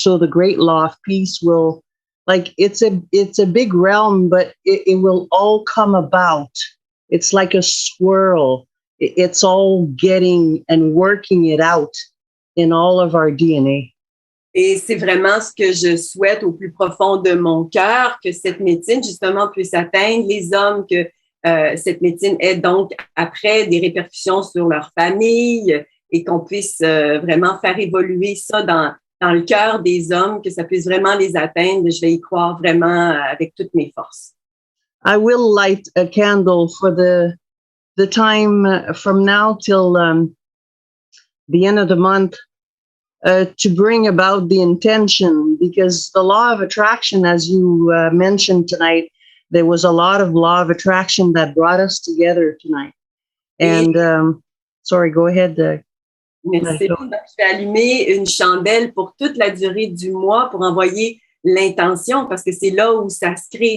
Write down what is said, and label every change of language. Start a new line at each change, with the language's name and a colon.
English: So the great law of peace will, like, it's a big realm, but it will all come about. It's like a swirl. It's all getting and working it out in all of our DNA.
French: Et c'est vraiment ce que je souhaite au plus profond de mon cœur, que cette médecine, justement, puisse atteindre les hommes, que cette médecine ait donc après des répercussions sur leur famille et qu'on puisse vraiment faire évoluer ça dans le cœur des hommes, que ça puisse vraiment les atteindre. Je vais y croire vraiment avec toutes mes forces.
English: I will light a candle for the time from now till the end of the month to bring about the intention, because the law of attraction, as you mentioned tonight, there was a lot of law of attraction that brought us together tonight. And sorry, go ahead.
French: Merci. Donc, je vais allumer une chandelle pour toute la durée du mois pour envoyer l'intention, parce que c'est là où ça se crée.